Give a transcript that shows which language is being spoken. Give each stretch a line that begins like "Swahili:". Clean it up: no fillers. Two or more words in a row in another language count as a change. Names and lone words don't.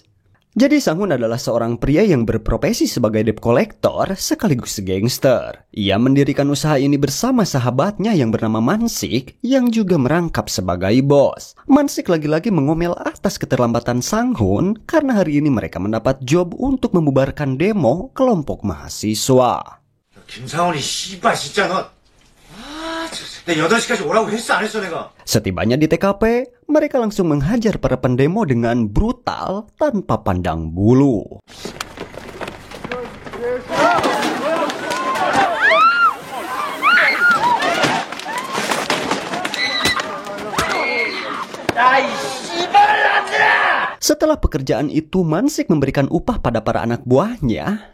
Indonesian: Jadi Sang-hun adalah seorang pria yang berprofesi sebagai
English: debt collector
Indonesian: sekaligus gangster. Ia mendirikan usaha ini bersama sahabatnya yang bernama Mansik yang juga merangkap sebagai bos. Mansik lagi-lagi mengomel atas keterlambatan Sang-hun karena hari ini mereka mendapat job untuk membubarkan demo kelompok mahasiswa.
Korean: 김상훈이 씨발 진짜 너. 내 8시까지 오라고 했어 안 했어 내가?
Indonesian: Setibanya di TKP, mereka langsung menghajar para pendemo dengan brutal tanpa pandang bulu. Setelah pekerjaan itu, Mansik memberikan upah pada para anak buahnya.